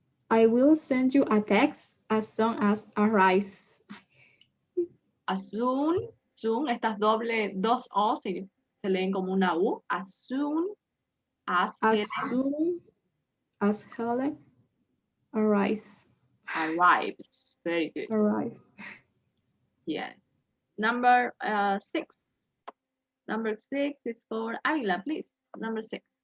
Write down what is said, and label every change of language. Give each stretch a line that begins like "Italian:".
English: I will send you a text as soon as arrives. As soon,
Spanish: estas dos O se leen como una U.
English: As soon as As soon as Helen arrives. arrives. Very good. Arrive. Yes. Number 6. Number 6 is for Ayla, please. Number 6.